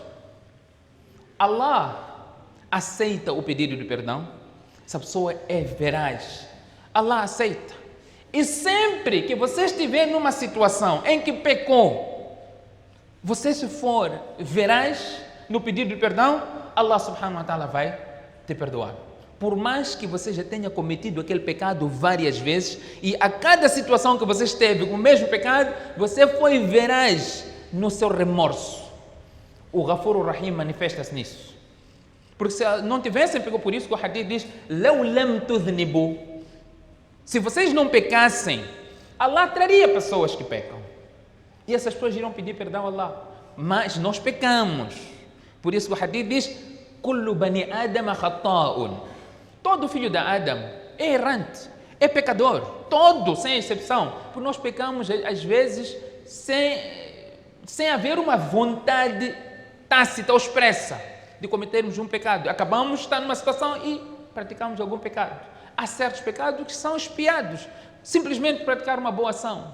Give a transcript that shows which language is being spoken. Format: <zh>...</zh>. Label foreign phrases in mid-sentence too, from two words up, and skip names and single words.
<pt>Allah aceita o pedido de perdão. Essa pessoa é veraz. Allah aceita. E sempre que você estiver numa situação em que pecou, você se for veraz no pedido de perdão, Allah</pt> <ar>سبحانه وتعالى</ar> <pt>vai te perdoar. Por mais que você já tenha cometido aquele pecado várias vezes e a cada situação que você esteve com o mesmo pecado, você foi veraz no seu remorso. O Ghafur Rahim manifesta-se nisso. Porque se não tivessem pegou, por isso que o hadith diz:</pt> <ar>"لو لم تذنبوا",</ar> <pt>se vocês não pecassem, Allah traria pessoas que pecam. E essas pessoas irão pedir perdão a Allah. Mas nós pecamos. Por isso o hadith diz:</pt> <ar>"كل بني آدم خطاء".</ar> <pt>Todo filho de Adam é errante, é pecador. Todo, sem exceção. Porque nós pecamos, às vezes, sem haver uma vontade tácita ou expressa de cometermos um pecado. Acabamos de estar numa situação e praticamos algum pecado. Há certos pecados que são expiados, simplesmente praticar uma boa ação.</pt>